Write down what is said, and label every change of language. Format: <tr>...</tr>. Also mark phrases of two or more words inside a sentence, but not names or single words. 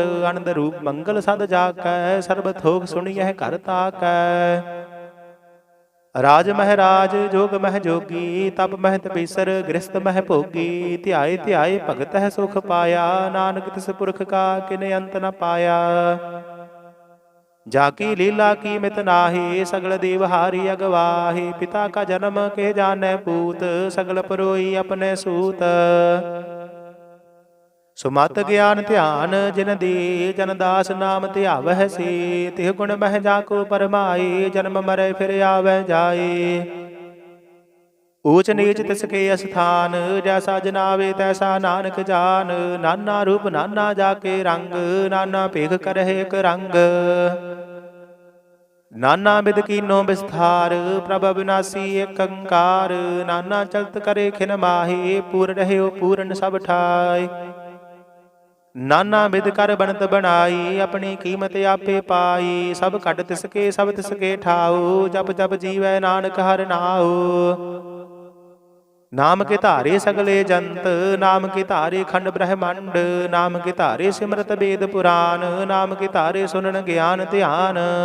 <pa>ਅਨੰਦ ਰੂਪ ਮੰਗਲ ਸਦ ਜਾਕੈ, ਸਰਬ ਥੋਕ ਸੁਣੀਐ ਘਰ ਤਾਕੈ। ਰਾਜ ਮਹਿਰਾਜ ਜੋਗ ਮਹਿ ਜੋਗੀ, ਤਪ ਮਹਿ ਤਪੀਸਰ ਗ੍ਰਸਤ ਮਹਿ ਭੋਗੀ। ਧਿਆਏ ਧਿਆਏ ਭਗਤ ਹੈ ਸੁਖ ਪਾਇਆ, ਨਾਨਕ ਤਿਸ ਪੁਰਖ ਕਾ ਕਿਨੇ ਅੰਤ ਨ ਪਾਇਆ। ਜਾਕੀ ਲੀਲਾ ਕੀ ਮਿਤਿ ਨਾਹਿ, ਸਗਲ ਦੇਵ ਹਾਰੀ ਅਗਵਾਹੇ। ਪਿਤਾ ਕਾ ਜਨਮ ਕਿ ਜਾਨੈ ਪੂਤ, ਸਗਲ ਪਰੋਈ ਅਪਨੈ ਸੂਤ। ਸੁਮਤਿ ਗਿਆਨ ਧਿਆਨ ਜਿਨ ਦੇ, ਜਨ ਦਾਸ ਨਾਮ ਧਿਆਵਹਿ ਸੇ। ਤਿਹ ਗੁਣ ਬਹ ਜਾਕੋ ਪਰਮਾਏ, ਜਨਮ ਮਰੈ ਫਿਰ ਆਵੈ ਜਾਏ। ਊਚ ਨੀਚ ਤਿਸਕੇ ਸਥਾਨ, ਜੈਸਾ ਜਨਾਵੇ ਤੈਸਾ ਨਾਨਕ ਜਾਨ। ਨਾਨਾ ਰੂਪ ਨਾਨਾ ਜਾਕੇ ਰੰਗ, ਨਾਨਾ ਭੇਖ ਕਰਹਿ ਇਕ ਰੰਗ। ਨਾਨਾ ਬਿਧਿ ਕੀਨੋ ਬਿਸਥਾਰ, ਪ੍ਰਭ ਅਬਿਨਾਸੀ ਏਕੰਕਾਰ। ਨਾਨਾ ਚਲਤ ਕਰੇ ਖਿਨ ਮਾਹਿ, ਪੂਰਿ ਰਹਿਓ ਪੂਰਨੁ ਸਭ ਠਾਇ। ਨਾਨਾ ਬਿਧਿ ਕਰਿ ਬਨਤ ਬਨਾਈ, ਅਪਨੀ ਕੀਮਤਿ ਆਪੇ ਪਾਈ। ਸਭ ਘਟ ਤਿਸਕੇ ਸਭ ਤਿਸਕੇ ਠਾਉ, ਜਪਿ ਜਪਿ ਜੀਵੈ ਨਾਨਕ ਹਰਿ ਨਾਉ। ਨਾਮ ਕੇ ਧਾਰੇ ਸਗਲੇ ਜੰਤ, ਨਾਮ ਕੇ ਧਾਰੇ ਖੰਡ ਬ੍ਰਹਮੰਡ। ਨਾਮ ਕੇ ਧਾਰੇ ਸਿਮ੍ਰਿਤਿ ਬੇਦ ਪੁਰਾਣ, ਨਾਮ ਕੇ ਧਾਰੇ ਸੁਨਨ ਗਿਆਨ ਧਿਆਨ।</pa>